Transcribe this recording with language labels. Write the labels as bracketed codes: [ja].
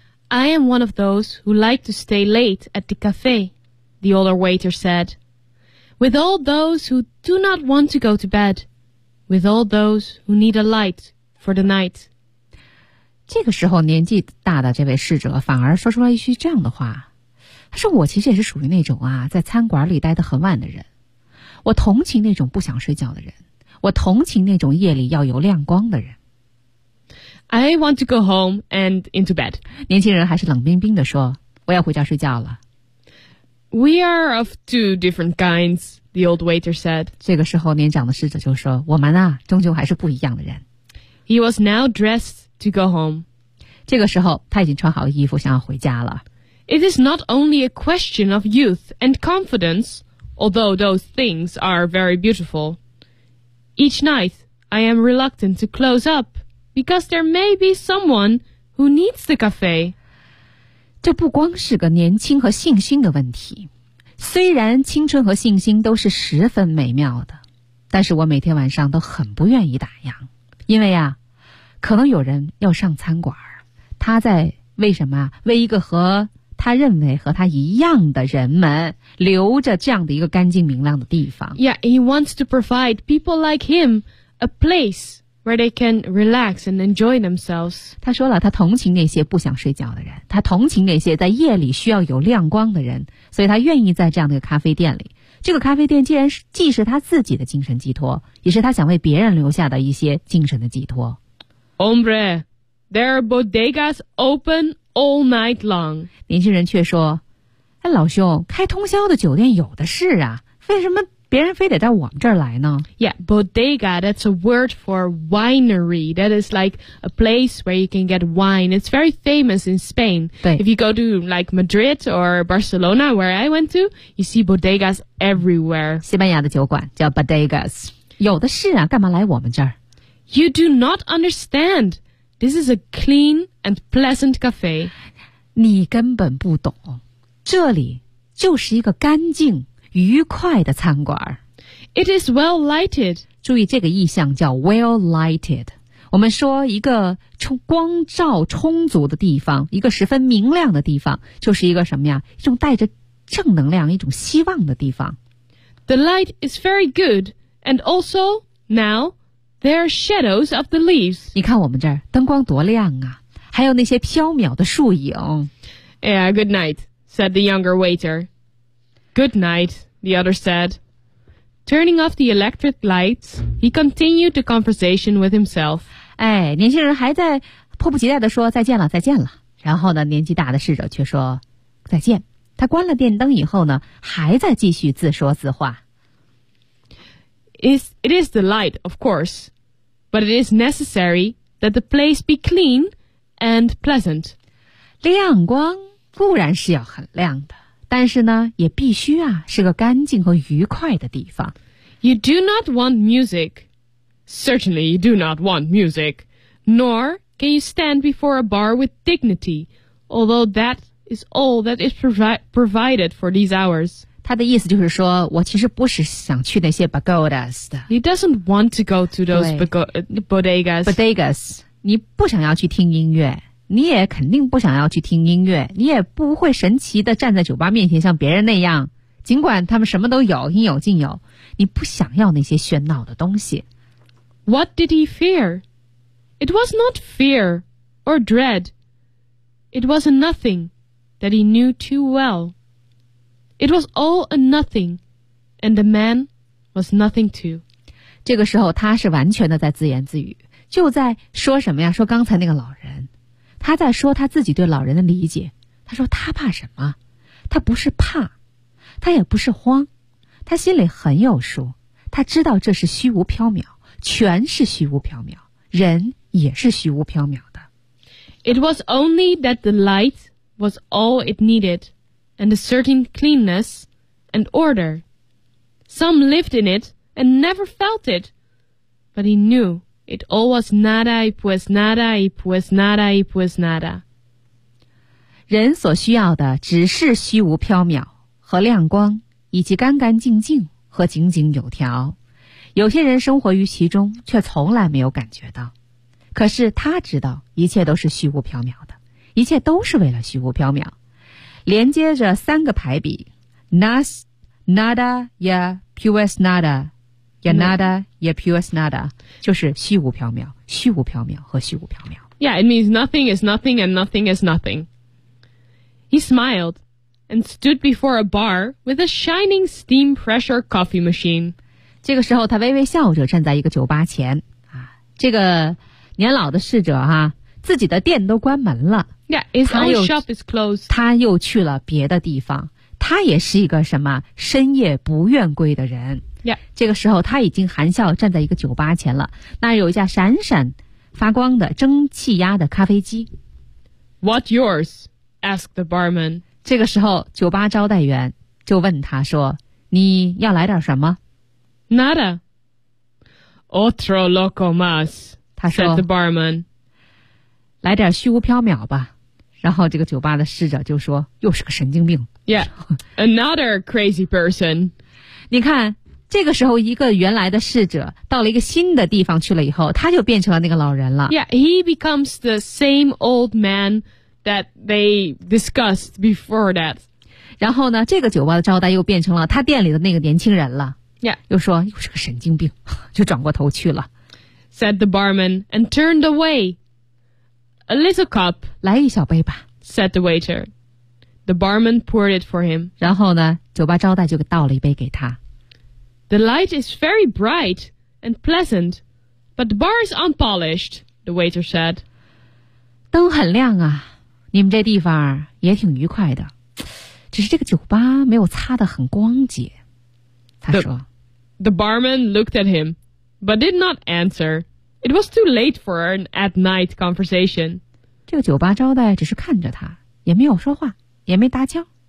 [en] I am one of those who like to stay late at the cafe, the older waiter said. With all those who do not want to go to bed. With all those who need a light for the night. [zh] 这个时候年纪大的这位侍者反而说出了一句这样的话。他说我其实也是属于那种啊，在餐馆里待得很晚的人。我同情那种不想睡觉的人。我同情那种夜里要有亮光的人。 [en] I want to go home and into bed. [zh] 年轻人还是冷冰冰地说，我要回家睡觉了。 [en] We are of two different kinds, the old waiter said. [zh] 这个时候年长的侍者就说，我们啊，终究还是不一样的人。 [en] He was now dressed to go home. [zh] 这个时候他已经穿好衣服想要回家了。 [en] It is not only a question of youth and confidence, although those things are very beautiful. Each night, I am reluctant to close up. Because there may be someone who needs the cafe. [zh] 这不光是个年轻和信心的问题。虽然青春和信心都是十分美妙的，但是我每天晚上都很不愿意打烊，因为啊，可能有人要上餐馆，他在为什么为一个和他认为和他一样的人们留着这样的一个干净明亮的地方。 [en] Yeah, he wants to provide people like him a placeWhere they can relax and enjoy themselves. [zh] 他说了，他同情那些不想睡觉的人，他同情那些在夜里需要有亮光的人，所以他愿意在这样的一个咖啡店里。这个咖啡店既然是既是他自己的精神寄托，也是他想为别人留下的一些精神的寄托。 [en] Hombre, there are bodegas open all night long. [zh] 年轻人却说，哎，老兄，开通宵的酒店有的是啊，为什么别人非得到我们这儿来呢 [en] Yeah, bodega, that's a word for winery. That is like a place where you can get wine. It's very famous in Spain. If you go to like Madrid or Barcelona, where I went to, you see bodegas everywhere. [zh] 西班牙的酒馆叫 bodegas. 有的是啊，干嘛来我们这儿？ [en] You do not understand. This is a clean and pleasant cafe. [zh] 你根本不懂，这里就是一个干净愉快的餐馆。 [en] It is well lighted. [zh] 注意这个意象叫 [en] well lighted. [zh] 我们说一个光照充足的地方，一个十分明亮的地方，就是一个什么呀？一种带着正能量，一种希望的地方。 [en] The light is very good, and also now. There are shadows of the leaves. [zh] 你看我们这儿灯光多亮啊，还有那些飘渺的树影。 [en] Yeah, good night, said the younger waiter. Good night, the other said. Turning off the electric lights, he continued the conversation with himself. [zh] 哎，年轻人还在迫不及待地说再见了，再见了。然后呢，年纪大的侍者却说再见。他关了电灯以后呢，还在继续自说自话。 [en] It is the light, of course, but it is necessary that the place be clean and pleasant. [zh] 亮光固然是要很亮的，但是呢，也必须啊，是个干净和愉快的地方。 [en] You do not want music. Certainly you do not want music. Nor can you stand before a bar with dignity, although that is all that is provided for these hours. [zh] 他的意思就是说，我其实不是想去那些 bodegas 的。 [en] He doesn't want to go to those bodegas. [zh] Bodegas, 你不想要去听音乐，你也肯定不想要去听音乐，你也不会神奇的站在酒吧面前像别人那样，尽管他们什么都有，应有尽有，你不想要那些喧闹的东西。 [en] What did he fear? It was not fear or dread. It was nothing that he knew too well. It was all a nothing, and the man was nothing too. [zh] 这个时候他是完全的在自言自语，就在说什么呀？说刚才那个老人，他在说他自己对老人的理解。他说他怕什么？他不是怕，他也不是慌，他心里很有数，他知道这是虚无缥缈，全是虚无缥缈，人也是虚无缥缈的。 [en] It was only that the light was all it needed. And a certain cleanness and order. Some lived in it and never felt it. But he knew it all was [es] nada y pues nada [en] y pues nada y pues nada. [zh] 人所需要的只是虚无缥缈和亮光，以及干干净净和井井有条。有些人生活于其中，却从来没有感觉到。可是他知道，一切都是虚无缥缈的，一切都是为了虚无缥缈。连接着三个排比 [es] Nas, nada, ya, pues nada, [zh] ya nada, ya pues nada 就是虚无缥缈虚无缥缈和虚无缥缈 [en] Yeah, it means nothing is nothing and nothing is nothing. He smiled and stood before a bar with a shining steam pressure coffee machine. [zh] 这个时候他微微笑着站在一个酒吧前、啊、这个年老的侍者哈、啊自己的店都关门了 [en] Yeah, his own shop is closed [zh] 他又去了别的地方他也是一个什么深夜不愿归的人 [en] Yeah [zh] 这个时候他已经含笑站在一个酒吧前了那有一架闪闪发光的蒸汽压的咖啡机 [en] What yours? Asked the barman [zh] 这个时候酒吧招待员就问他说你要来点什么 [es] Nada Otro loco más [zh] 他说 [en] Said the barman [zh] 来点虚无缥缈吧，然后这个酒吧的侍者就说：“又是个神经病。” [en] Yeah, another crazy person. [zh] 你看，这个时候一个原来的侍者到了一个新的地方去了以后，他就变成了那个老人了。 [en] Yeah, he becomes the same old man that they discussed before that. [zh] 然后呢，这个酒吧的招待又变成了他店里的那个年轻人了。 [en] Yeah, [zh] 又说又是个神经病，就转过头去了。 [en] Said the barman and turned away. A little cup. [zh] 来一小杯吧 [en] said the waiter. The barman poured it for him. [zh] 然后呢酒吧招待就倒了一杯给他 [en] The light is very bright and pleasant, but the bar is unpolished, the waiter said. [zh] 灯很亮啊你们这地方也挺愉快的只是这个酒吧没有擦得很光洁他说 [en] The barman looked at him, but did not answer. It was too late for an at-night conversation. [zh] 这个酒吧招待只是看着他，也没有说话，也没搭腔。